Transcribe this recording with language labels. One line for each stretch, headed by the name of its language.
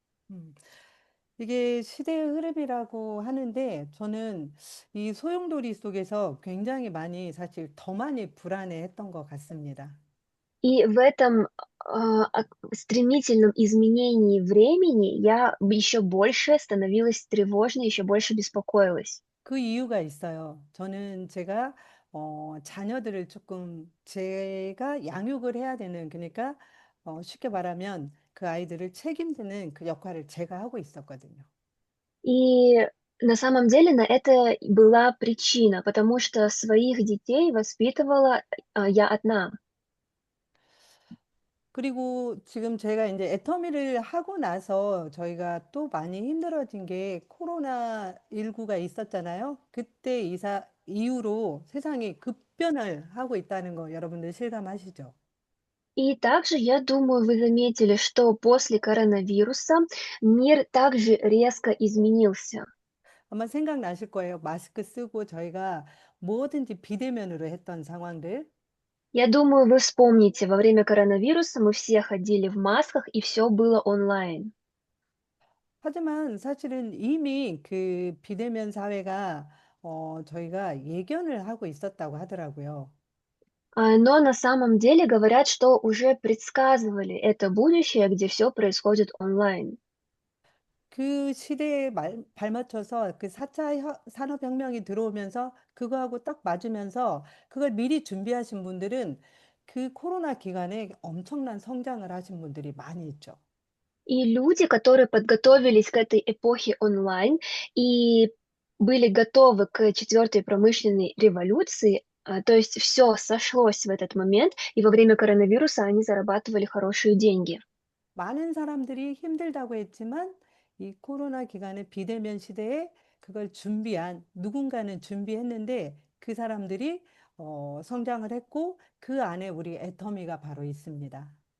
Korean: 음, 이게 시대의 흐름이라고 하는데 저는 이 소용돌이 속에서 굉장히 많이 사실 더 많이 불안해했던 것 같습니다.
Russian: И в этом стремительном изменении времени я еще больше становилась тревожной, еще больше беспокоилась.
Korean: 그 이유가 있어요. 저는 제가 자녀들을 조금 제가 양육을 해야 되는 그러니까 쉽게 말하면 그 아이들을 책임지는 그 역할을 제가 하고 있었거든요.
Russian: И на самом деле на это и была причина, потому что своих детей воспитывала я одна.
Korean: 그리고 지금 제가 이제 애터미를 하고 나서 저희가 또 많이 힘들어진 게 코로나19가 있었잖아요. 그때 이후로 세상이 급변을 하고 있다는 거 여러분들 실감하시죠?
Russian: И также, я думаю, вы заметили, что после коронавируса мир также резко изменился.
Korean: 아마 생각나실 거예요. 마스크 쓰고 저희가 뭐든지 비대면으로 했던 상황들.
Russian: Я думаю, вы вспомните, во время коронавируса мы все ходили в масках, и все было онлайн.
Korean: 하지만 사실은 이미 그 비대면 사회가 저희가 예견을 하고 있었다고 하더라고요.
Russian: Но на самом деле говорят, что уже предсказывали это будущее, где все происходит онлайн.
Korean: 그 시대에 발맞춰서 그 4차 산업혁명이 들어오면서 그거하고 딱 맞으면서 그걸 미리 준비하신 분들은 그 코로나 기간에 엄청난 성장을 하신 분들이 많이 있죠.
Russian: И люди, которые подготовились к этой эпохе онлайн и были готовы к четвертой промышленной революции, то есть все сошлось в этот момент, и во время коронавируса они зарабатывали хорошие деньги.
Korean: 많은 사람들이 힘들다고 했지만 이 코로나 기간의 비대면 시대에 그걸 준비한 누군가는 준비했는데 그 사람들이 성장을 했고 그 안에 우리 애터미가 바로 있습니다.